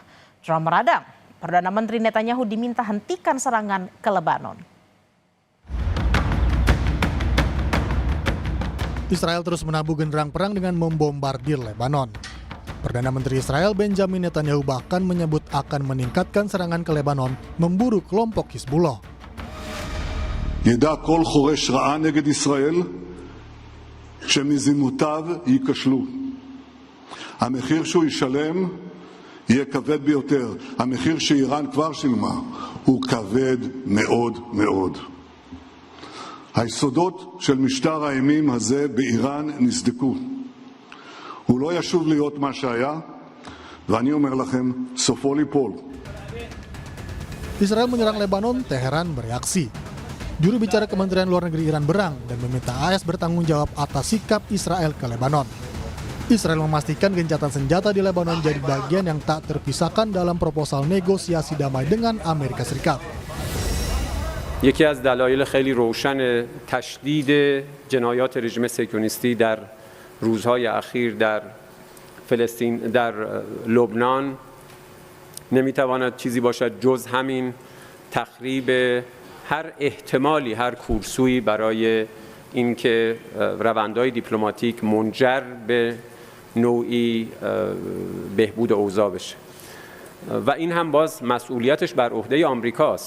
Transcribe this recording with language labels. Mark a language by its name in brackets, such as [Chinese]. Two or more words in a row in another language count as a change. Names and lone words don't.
[Indonesian] Drama meradang, Perdana Menteri Netanyahu diminta hentikan serangan ke Lebanon. Israel terus menabuh genderang perang dengan membombardir Lebanon. Perdana Menteri Israel Benjamin Netanyahu bahkan menyebut akan meningkatkan serangan ke Lebanon memburu kelompok Hizbullah. [Hebrew] ידע כל חורש רעה נגד ישראל שמזימותיו ייכשלו. המחיר שהוא ישלם יהיה כבד ביותר. המחיר שאיראן כבר שילמה הוא כבד מאוד מאוד. היסודות של משטר האימים הזה באיראן נסדקו. הוא לא ישוב להיות מה שהיה, ואני אומר לכם, סופו ליפול. [Indonesian] Israel menyerang Lebanon, Teheran bereaksi. Juru bicara Kementerian Luar Negeri Iran berang dan meminta AS bertanggung jawab atas sikap Israel ke Lebanon. Israel memastikan gencatan senjata di Lebanon jadi bagian yang tak terpisahkan dalam proposal negosiasi damai dengan Amerika Serikat. [Persian] یکی از دلایل خیلی روشن تشدید جنایات رژیم صهیونیستی در روزهای اخیر در فلسطین در لبنان نمیتواند چیزی باشد جز همین تخریب هر احتمالی هر کورسویی برای اینکه روندهای دیپلماتیک منجر به نوعی بهبود اوضاع بشه و این هم باز مسئولیتش بر عهده آمریکاست.